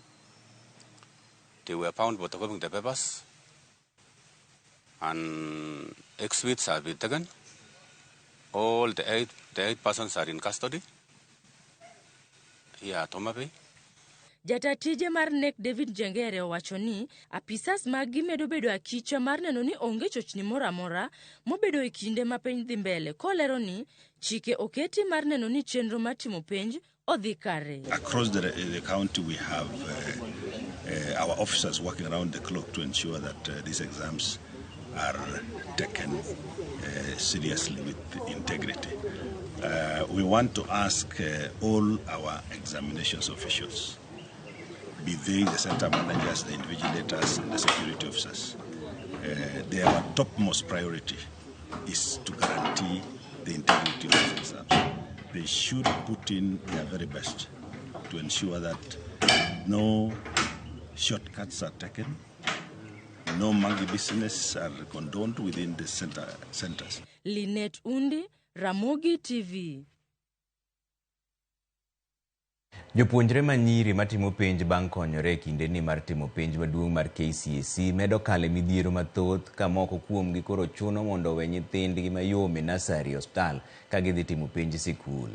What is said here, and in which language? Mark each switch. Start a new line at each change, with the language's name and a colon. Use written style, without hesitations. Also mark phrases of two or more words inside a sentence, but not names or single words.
English: They were found photocopying the papers, and exhibits have been taken. All the eight persons are in custody here at Homa Bay.
Luo (Kenya and Tanzania): Jatatije mar NEC David Jengere owacho ni apisas magi medo bedo akicha mar neno ni onge chochni mora mora mobedo e kinde ma penj dhi mbele, kolero ni chike oketi mar neno ni chenro matimo penj odhi kare.
English: Across the county we have our officers working around the clock to ensure that these exams are taken seriously with integrity. We want to ask all our examinations officials, be they the center managers, the invigilators, and the security officers, their topmost priority is to guarantee the integrity of these exams. They should put in their very best to ensure that no shortcuts are taken, no monkey business are condoned within the centers. Linet Undi, Ramogi TV.
Luo (Kenya and Tanzania): Jopuonjre manyiri matimo penj bang' konyore kinde ni mar timo penj maduong' mar KCSE medo kale midhiero mathoth ka moko kuomgi koro chuno mondo we nyithindgi mayom e nasari hospital ka gidhi timo penj sikul.